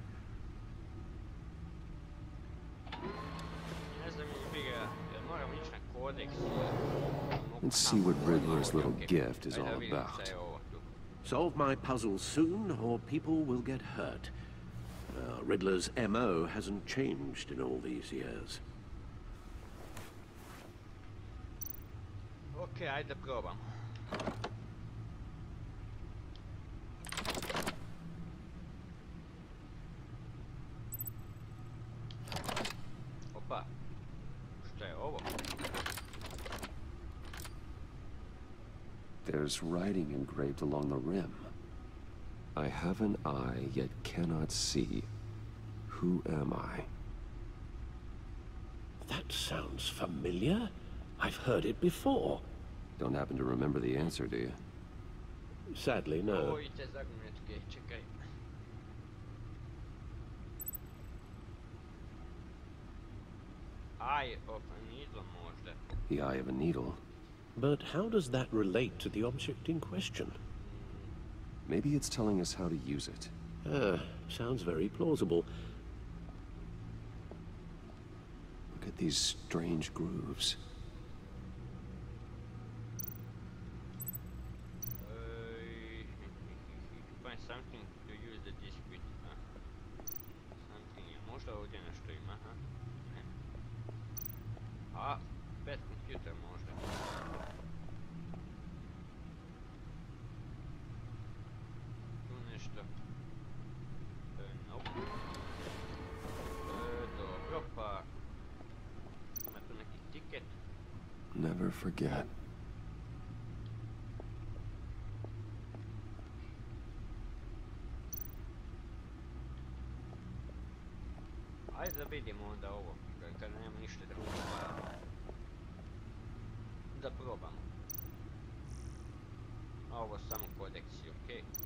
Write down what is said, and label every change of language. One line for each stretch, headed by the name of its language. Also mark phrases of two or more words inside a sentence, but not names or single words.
English: Let's see what Riddler's little gift is all about. Solve my puzzle soon, or people will get hurt. Riddler's MO hasn't changed in all these years.
Croatian: Okej, ajde probam. Opa. Šta je ovo?
English: There's writing engraved along the rim. I have an eye, yet cannot see. Who am I? That sounds familiar. I've heard it before. Don't happen to remember the answer, do you? Sadly, no.
Croatian: Ovo i te Zagonetke, čekaj.
English: Eye of a needle
Croatian: možda.
English: The eye of a needle. But how does that relate to the object in question? Maybe it's telling us how to use it. Sounds very plausible. Look at these strange grooves. Find something to use the disc with. Something.
Croatian: Možda ovdje nešto ima, ha? Ne. A, pet kompjuter možda. Tu nešto. Nope. Dobro, pa... Ima tu neki tiket.
English: Never forget.
Croatian: Ajde da vidimo onda ovo, kad nema ništa drugo, pa... Da probamo. A ovo samo kodeksi, okej.